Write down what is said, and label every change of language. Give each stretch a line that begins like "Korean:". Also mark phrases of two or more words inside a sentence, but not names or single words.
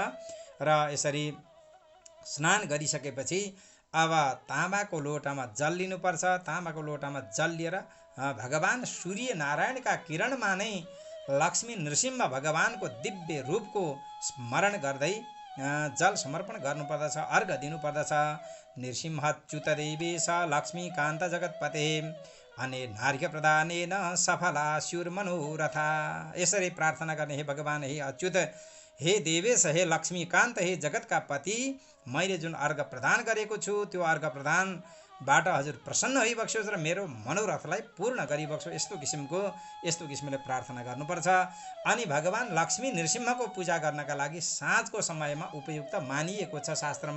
Nepali: र यसरी स्नान गरिसकेपछि अब तामाको लोटामा जल लिनुपर्छ। तामाको लोटामा जल लिएर भगवान सूर्य नारायणका किरणमा नै लक्ष्मी नृसिंह भगवानको दिव्य रूपको स्मरण गर्दै जल समर्पण गर्नुपर्दछ, अर्घ दिनुपर्दछ।
Sanskrit: नृसिंहच्युत देवेश लक्ष्मीकान्त जगतपते अने नार्घ्य प्रदानेन सफला स्युर्मनोरथा।
Nepali: यसरी प्रार्थना गर्ने, हे भगवान, हे अच्युत, हे देवेश, हे लक्ष्मीकान्त, हे जगतका पति, मैले जुन अर्घ प्रदान गरेको छु त्यो अर्घ प्रदानबाट हजुर प्रसन्न भइबक्सोस् र मेरो मनोरथलाई पूर्ण गरिबक्सो। यस्तो किसिमले प्रार्थना गर्नुपर्छ। अनि भगवान लक्ष्मी नृसिंहको पूजा गर्नका लागि साँझको समयमा उपयुक्त मानिएको छ शास्त्रमा।